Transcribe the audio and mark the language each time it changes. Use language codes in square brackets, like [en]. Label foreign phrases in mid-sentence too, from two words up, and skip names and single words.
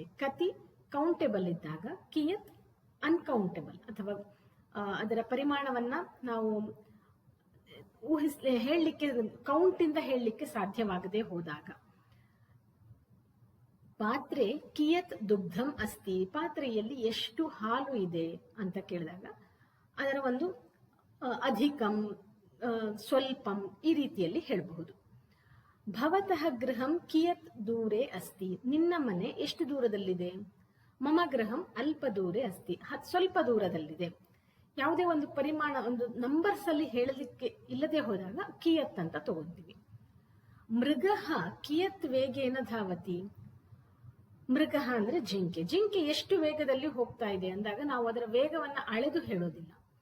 [kn] ಕತಿ ಕೌಂಟೇಬಲ್ ಇದ್ದಾಗ, ಕಿಯತ್ ಅನ್ಕೌಂಟೇಬಲ್ ಅಥವಾ ಅದರ ಪರಿಮಾಣವನ್ನ ನಾವು ಹೇಳಲಿಕ್ಕೆ ಕೌಂಟ್ ಇಂದ ಹೇಳಲಿಕ್ಕೆ ಸಾಧ್ಯವಾಗದೆ ಹೋದಾಗ. [sa] ಪಾತ್ರೆ ಕಿಯತ್ ದುಗ್ಧಂ ಅಸ್ತಿ, [kn] ಪಾತ್ರೆಯಲ್ಲಿ ಎಷ್ಟು ಹಾಲು ಇದೆ ಅಂತ ಕೇಳಿದಾಗ ಅದರ ಒಂದು [sa] ಅಧಿಕಂ ಸ್ವಲ್ಪಂ [kn] ಈ ರೀತಿಯಲ್ಲಿ ಹೇಳಬಹುದು. [sa] ಭವತಃ ಗೃಹಂ ಕಿಯತ್ ದೂರೇ ಅಸ್ತಿ, [kn] ನಿನ್ನ ಮನೆ ಎಷ್ಟು ದೂರದಲ್ಲಿದೆ. [sa] ಮಮ ಗೃಹಂ ಅಲ್ಪ ದೂರೇ ಅಸ್ತಿ, [kn] ಸ್ವಲ್ಪ ದೂರದಲ್ಲಿದೆ. ಯಾವುದೇ ಒಂದು ಪರಿಮಾಣ ಒಂದು ನಂಬರ್ಸ್ ಅಲ್ಲಿ ಹೇಳಲಿಕ್ಕೆ ಇಲ್ಲದೆ ಹೋದಾಗ ಕಿಯತ್ ಅಂತ ತಗೊಂತೀವಿ. [sa] ಮೃಗಃ ಕಿಯತ್ ವೇಗೇನ ಧಾವತಿ, [kn] ಮೃಗ ಅಂದ್ರೆ ಜಿಂಕೆ, ಜಿಂಕೆ ಎಷ್ಟು ವೇಗದಲ್ಲಿ ಹೋಗ್ತಾ ಇದೆ ಅಂದಾಗ ನಾವು ಅದರ ವೇಗವನ್ನ ಅಳೆದು ಹೇಳೋದಿಲ್ಲ.